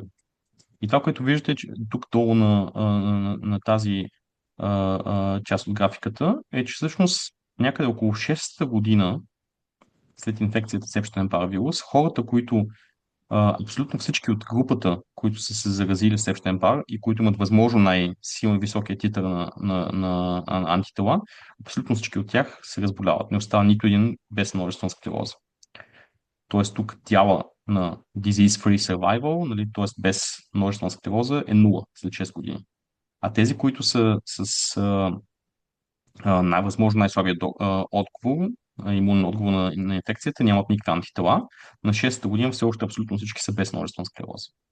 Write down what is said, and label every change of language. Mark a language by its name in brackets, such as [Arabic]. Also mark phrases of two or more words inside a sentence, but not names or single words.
[Bulgarian] И това, което виждате че тук долу на тази част от графиката, е, че всъщност някъде около 6-та година след инфекцията с Епштайн-Бар вирус, хората, които абсолютно всички от групата, които са се заразили с Епштайн-Бар и които имат възможно най-силно високия титър на антитела, абсолютно всички от тях се разболяват. Не остава нито един без множествена склероза. Тоест тук дяла на [English] disease-free survival, [Bulgarian] нали, т.е. без множествена склероза, е 0 след 6 години. А тези, които са с най-възможно най-слабия отговор, имунен отговор на инфекцията, нямат никакви антитела. На 6-та година все още абсолютно всички са без множествена склероза.